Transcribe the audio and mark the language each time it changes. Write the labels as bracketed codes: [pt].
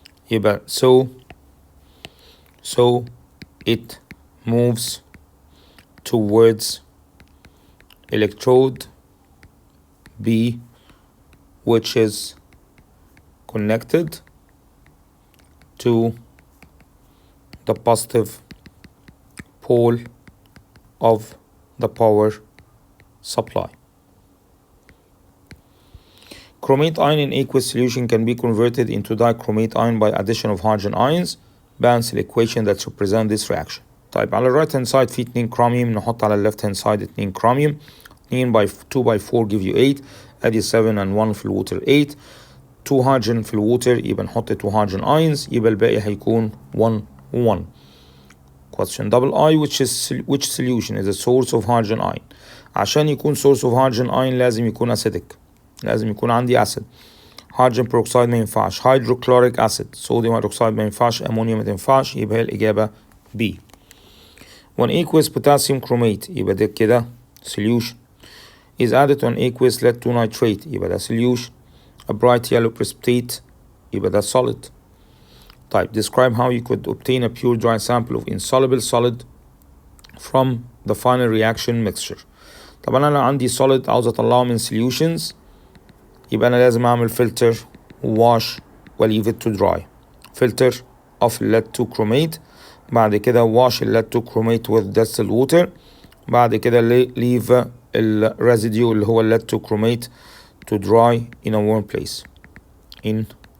[en] يبقى so it moves towards electrode B which is connected to the positive pole of the power supply. Chromate ion in aqueous solution can be converted into dichromate ion by addition of hydrogen ions. Balance equation that represent this reaction. [ar] طيب على الرايت هاند سايد في 2 كروميوم، نحط على الليفت هاند سايد 2 كروميوم. [en] 2 by 4 give you 8، ادي 7 and 1 في الووتر 8. [ar] 2 هيدروجين في الووتر يبقى نحط 2 هيدروجين ايونز، يبقى الباقي هيكون 1 و1. [en] Question double I which solution is a source of hydrogen ion. [ar] عشان يكون source of hydrogen ion لازم يكون acidic، لازم يكون عندي acid. هيدروجين بروكسيد ما ينفعش، هيدروكلوريك اسيد، صوديوم هيدروكسيد ما ينفعش، امونيوم ما تنفعش، يبقى هي الاجابه B. [en] When aqueous potassium chromate يبقى ده كده solution is added to an aqueous lead 2 nitrate يبقى ده solution. A bright yellow precipitate يبقى ده solid. طيب describe how you could obtain a pure dry sample of insoluble solid from the final reaction mixture. [ar] طبعا انا عندي solid عاوز اطلعه من solutions يبقى أنا لازم أعمل filter wash و leave it to dry. [en] filter of lead 2 chromate، بعد كده wash lead 2 chromate with distilled water، بعد كده leave ال residue اللي هو lead 2 chromate to dry in a warm place.